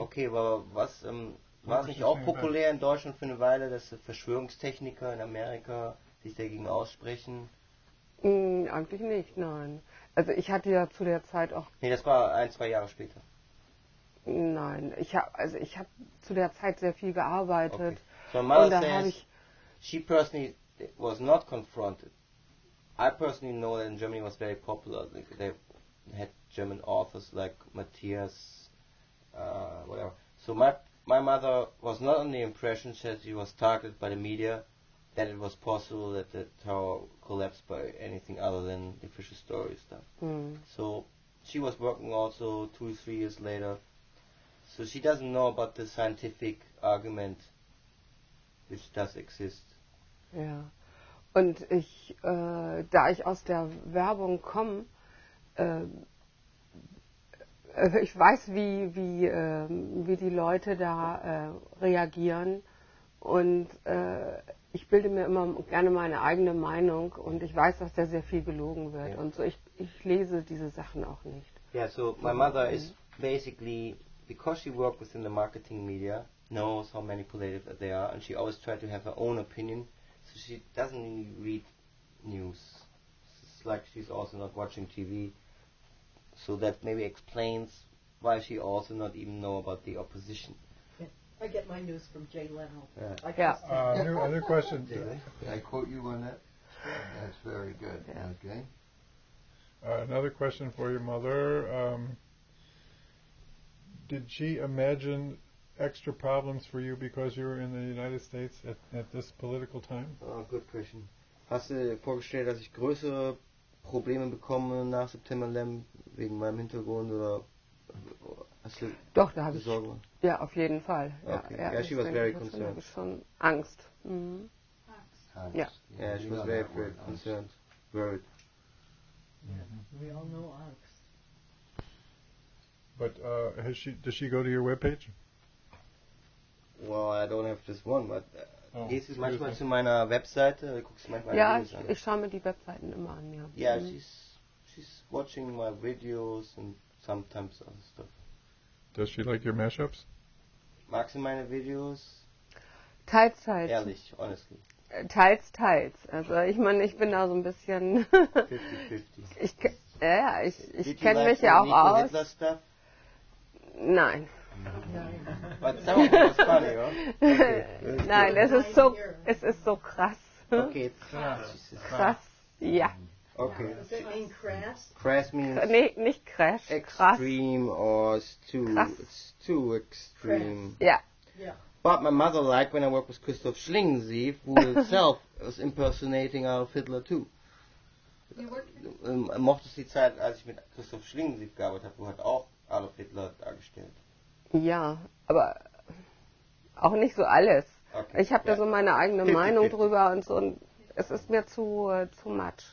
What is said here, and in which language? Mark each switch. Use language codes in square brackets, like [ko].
[de] Okay, aber war es nicht auch populär in Deutschland für eine Weile, dass Verschwörungstechniker in Amerika sich dagegen aussprechen? Eigentlich nicht, nein. Also ich hatte ja zu der Zeit auch... Nee, das war 1-2 Jahre später. Nein, ich habe zu der Zeit sehr viel gearbeitet. [en] Okay. So my mother [de] und da [en] says she personally was not confronted. I personally know that in Germany it was very popular. They had German authors like Matthias, whatever. So my mother was not on the impression that she was targeted by the media, that it was possible that the tower collapsed by anything other than the official story stuff. So she was working also 2-3 years later. So she doesn't know about the scientific argument which does exist. [de] Ja. Und da ich aus der Werbung komme, ich weiß, wie die Leute da reagieren und ich bilde mir immer gerne meine eigene Meinung und ich weiß, dass da sehr viel gelogen wird und so ich lese diese Sachen auch nicht. [en] Yeah, so my mother is basically, because she worked within the marketing media, knows how manipulative they are, and she always tried to have her own opinion, so she doesn't really read news. It's like she's also not watching TV, so that maybe explains why she also not even know about the opposition. Yeah. I get my news from Jay Leno. Yeah. New question. Can I quote you on that? That's very good. Yeah. Okay. Another question for your mother. Did she imagine extra problems for you because you were in the United States at this political time? Oh, good question. [de] Hast du dir vorgestellt, dass ich größere Probleme bekomme nach September 11 wegen meinem Hintergrund oder hast du Doch, da habe ich Sorgen? ja auf jeden Fall. [en] Okay. [de] Ja, [en] Yeah, she was very concerned. [de] Da habe ich schon Angst. Mhm. Ja. [en] Yeah, she was very concerned, worried. We all know Angst. But does she go to your webpage? Well, I don't have just one, but [de] gehst du [en] excuse [de] manchmal [en] me. [de] zu meiner Webseite, guckst du manchmal Ja, Videos an? ich schaue mir die Webseiten immer an, ja. [en] Yeah, she's watching my videos and sometimes other stuff. Does she like your mashups? [de] Magst du meine Videos? Teils. Ehrlich, [en] honestly. [de] Teils. Also ich meine, ich bin da so ein bisschen... 50-50. Ich kenne mich ja auch aus. [en] Hitler stuff? [de] Nein. [en] But some of it was funny, huh? Okay. [de] Nein, es ist so krass. [en] Okay, it's [de] Krass, ja. [en] Okay. Does that mean crass? Crass means [de] Nee, nicht crash, krass. [en] extreme or it's too extreme. [de] Ja. [en] Yeah. But my mother liked when I worked with Christoph Schlingensief, who himself was impersonating Adolf Hitler too. You worked with [de] Mochte es die Zeit, als ich mit Christoph Schlingensief gearbeitet habe, wo hat auch Adolf Hitler dargestellt. Ja, aber auch nicht so alles. [en] Okay. [de] Ich habe da so meine eigene 50-50. Meinung drüber und so und es ist mir zu [en] much.